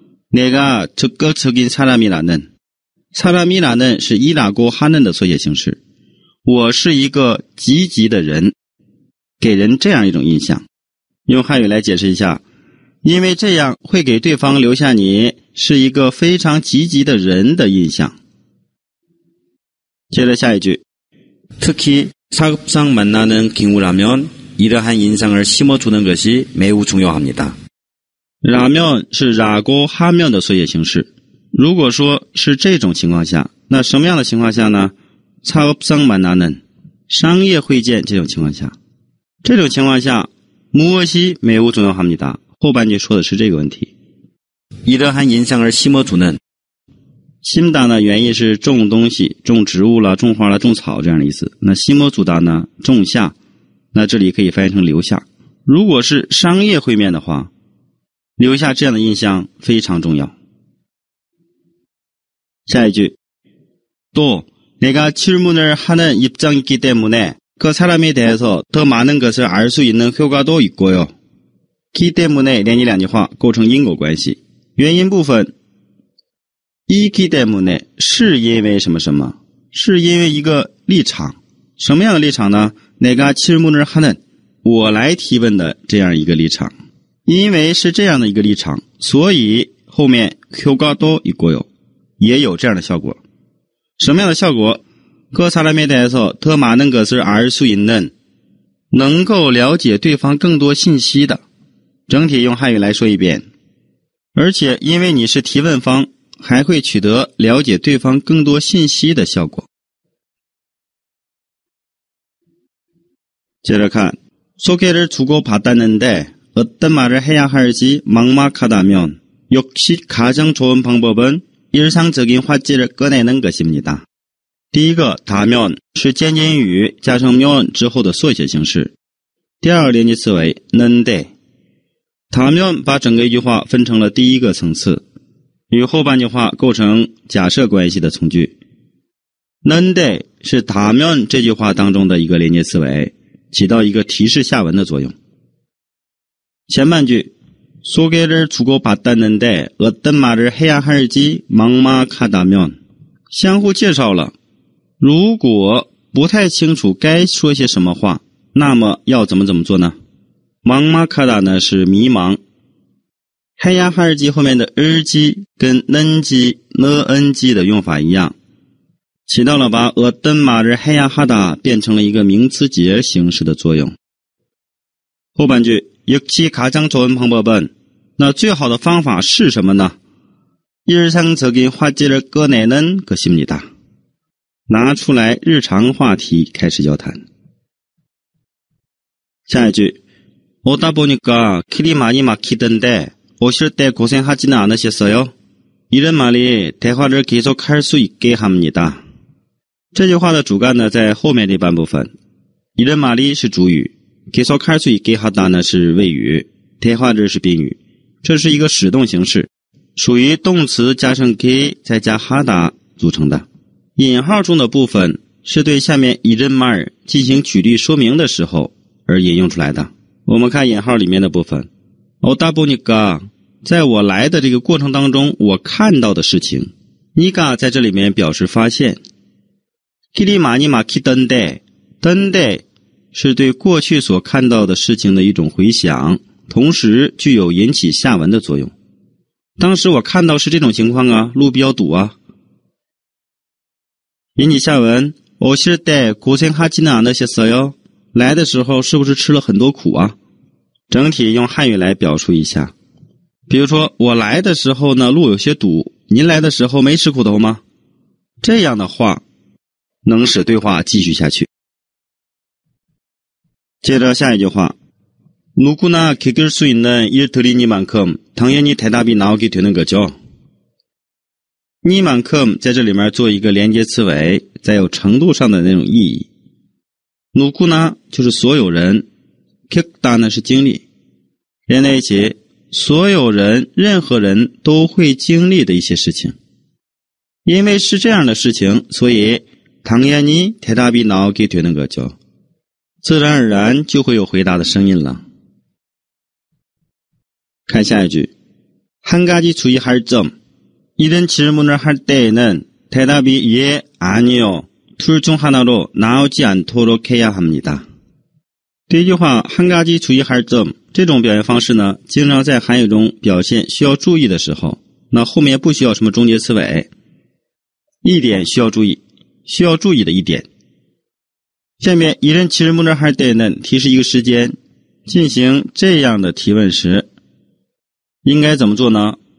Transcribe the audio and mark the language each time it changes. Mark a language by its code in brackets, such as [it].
[ko] 내가 적극적인 사람이라는， 사람이라는 [zh] 是이라고 하는的缩写形式，我是一个积极的人，给人这样一种印象。用汉语来解释一下，因为这样会给对方留下你是一个非常积极的人的印象。接着下一句， [ko] 특히 사업상 만나는 경우라면 이러한 인상을 심어주는 것이 매우 중요합니다. [zh] 라면是라고 하면的缩写形式。如果说是这种情况下，那什么样的情况下呢？ [ko] 사업상 만나는 [zh] 商业会见这种情况下，这种情况下 [ko] 무엇이 매우 중요합니다。 [zh] 后半句说的是这个问题。 [ko] 이러한 인상을 심어주는 [zh] 심다呢原意是种东西，种植物了，种花了，种草这样的意思。那심어주다呢种下，那这里可以翻译成留下。如果是商业会面的话，留下这样的印象非常重要。下一句， [ko] 또 내가 질문을 하는 입장이기 때문에 그 사람에 대해서 더 많은 것을 알 수 있는 효과도 있고요. [zh] 기 때문에连起两句话构成因果关系。原因部分， 이기 때문에是因为什么什么，是因为一个立场。什么样的立场呢？ [ko] 내가 질문을 하는 [zh] 我来提问的这样一个立场。因为是这样的一个立场，所以后面 [ko] 효과도 있고요 [zh] 也有这样的效果。什么样的效果？ [ko] 그 사람에 대해서 더 많은 것을 알 수 있는 [zh] 能够了解对方更多信息的。整体用汉语来说一遍。而且因为你是提问方，还会取得了解对方更多信息的效果。接着看， [ko] 소개를 주고받았는데 어떤 말을 해야 할지 막막하다면 역시 가장 좋은 방법은 일상적인 화제를 꺼내는 것입니다。 [zh] 第一个다면是间接语加上면之后的缩写形式。第二个连接词为는데， 다면把整个一句话分成了第一个层次，与后半句话构成假设关系的从句。 는데是다면这句话当中的一个连接词为，起到一个提示下文的作用。前半句 [ko] 소개를 주고받았는데 어떤 말을 해야 할지 막막하다면 [zh] 相互介绍了，如果不太清楚该说些什么话，那么要怎么做呢？ 막막하다 呢是迷茫。 해야 할지后面的 을지 跟 는지, 는지 的用法一样，起到了把 [ko] 어떤 말을 해야 하다 [zh] 变成了一个名词节形式的作用。后半句 [ko] 역시 가장 좋은 방법은 [zh] 那最好的方法是什么呢？ [ko] 일상적인 화제를 꺼내는 것입니다。 [zh] 拿出来日常话题开始交谈。下一句 [ko] 오다 보니까 길이 많이 막히던데 오실 때 고생하지는 않으셨어요? 이런 말이 대화를 계속할 수 있게 합니다。 [zh] 这句话的主干呢在后面这半部分， [ko] 이런 말이 [zh] 是主语， [ko] 계속할 수 있게 하다 [zh] 呢是谓语， 대화를是宾语，这是一个使动形式，属于动词加上 게 再加하다组成的。引号中的部分是对下面이런 말进行举例说明的时候而引用出来的。我们看引号里面的部分， [ko] 오다 보니까 [zh] 在我来的这个过程当中我看到的事情， 니가在这里面表示发现， [ko] 길이 많이 막히던데 [zh] 던데是对过去所看到的事情的一种回想，同时具有引起下文的作用。当时我看到是这种情况啊，路比较堵啊。引起下文， [ko] 오실 때 고생하지는 않으셨어요？ [zh] 来的时候是不是吃了很多苦啊？整体用汉语来表述一下。比如说我来的时候呢路有些堵，您来的时候没吃苦头吗？这样的话能使对话继续下去。接着下一句话， [ko] 누구나 겪을 수 있는 일들이니만큼 당연히 대답이 나오게 되는 거죠。 [zh] 니만큼在这里面做一个连接词尾，再有程度上的那种意义。 누구나就是所有人， 겪다呢是经历，连在一起，所有人任何人都会经历的一些事情。因为是这样的事情，所以 [ko] 당연히 대답이 나오게 되는 거죠. [zh] 自然而然就会有回答的声音了。看下一句。 [ko] 한 가지 주의할 점. 이런 질문을 할 때에는 대답이 예, 아니요, 둘 중 하나로 나오지 않도록 해야 합니다. [zh] 第一句话 [ko] 한 가지 주의할 점 [zh] 这种表现方式呢，经常在韩语中表现需要注意的时候，那后面不需要什么终结词尾，一点需要注意，需要注意的一点。下面 [ko] 이런 질문을 할 때는 [zh] 提示一个时间，进行这样的提问时应该怎么做呢？